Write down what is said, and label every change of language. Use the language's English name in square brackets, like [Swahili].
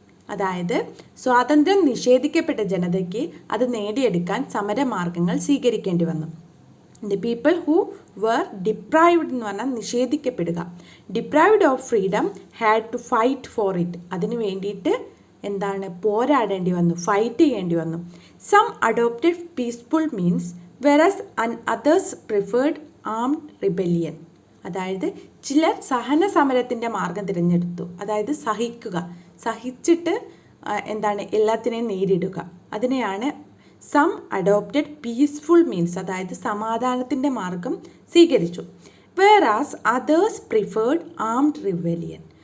[Malayalam] അതായത് സ്വാതന്ത്ര്യം നിഷേധിക്കപ്പെട്ട ജനതയ്ക്ക് അത് നേടിയെടുക്കാൻ സമരമാർഗങ്ങൾ സ്വീകരിക്കേണ്ടി വന്നു. [English] the people who were deprived [Malayalam] എന്ന് പറഞ്ഞാൽ നിഷേധിക്കപ്പെടുക. [English] Deprived of freedom had to fight for it. [Malayalam] അതിന് വേണ്ടിയിട്ട് എന്താണ്, പോരാടേണ്ടി വന്നു, ഫൈറ്റ് ചെയ്യേണ്ടി വന്നു. [English] Some adopted peaceful means whereas others preferred armed rebellion. [Malayalam] അതായത് ചിലർ സഹന സമരത്തിൻ്റെ മാർഗം തിരഞ്ഞെടുത്തു. അതായത് സഹിച്ചിട്ട് എന്താണ് എല്ലാത്തിനെയും നേരിടുക. അതിനെയാണ് [English] some adopted peaceful means, [Malayalam] അതായത് സമാധാനത്തിൻ്റെ മാർഗം സ്വീകരിച്ചു. [English] whereas others preferred armed rebellion.